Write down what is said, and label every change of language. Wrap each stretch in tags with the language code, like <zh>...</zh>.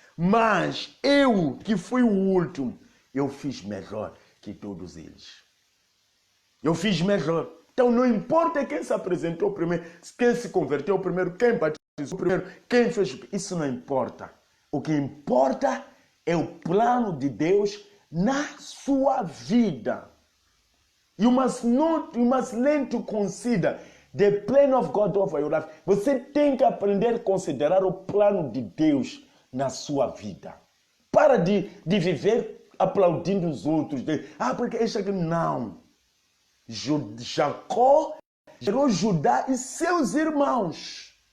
<pt>Mas eu, que fui o último, eu fiz melhor que todos eles. Eu fiz melhor. Então não importa quem se apresentou primeiro, quem se converteu primeiro, quem batizou primeiro, quem fez... Isso não importa. O que importa é o plano de Deus na sua vida.</pt> <en>You must learn to consider the plan of God over your life.</en> <pt>Você tem que aprender a considerar o plano de Deus na sua vida. Para de viver aplaudindo os outros. Porque este aqui não. Jacó gerou Judá e seus irmãos.</pt>